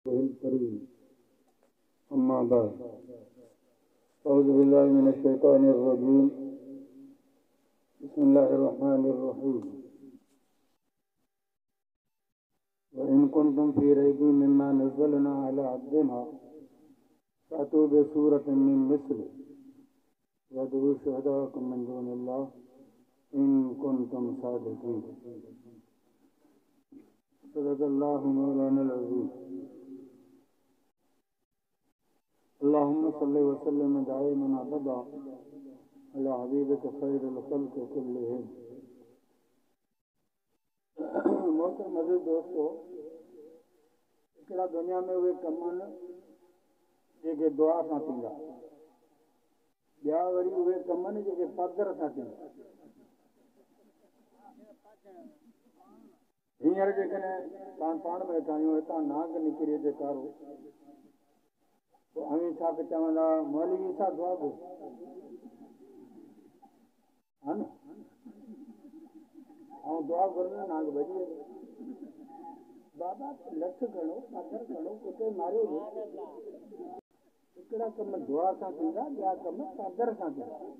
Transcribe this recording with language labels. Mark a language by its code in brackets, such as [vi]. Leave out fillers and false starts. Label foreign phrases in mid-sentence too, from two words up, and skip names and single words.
[ar] الكريم أما بعد أعوذ بالله من الشيطان الرجيم بسم الله الرحمن الرحيم وإن كنتم في ريب مما نزلنا على عبدنا فأتوا بسورة من مثله وادعوا شهداءكم من دون الله إن كنتم صادقين صدق الله مولانا العظيم اللهم صل وسلم دائما أبدا على حبيبك خير الخلق كلهم [ur] محترم عزیز دوستو [sd] हिकिड़ा दुनिया में उहे कम आहिनि जेके दुआ सां थींदा ॿिया वरी उहे कम आहिनि जेके पधर सां थींदा हींअर जेकॾहिं तव्हां पाण में वेठा आहियूं हितां नांग निकिरी अचे कारो पोइ अवी छा चवंदा मौलवी सां दुआ घुर हा न ऐं दुआ घुरंदा नांग भॼी वेंदो बाबा लठ खणो पथर खणो कुते मारियो हिकिड़ा कम दुआ सां थींदा ॿिया कम पधर सां थींदा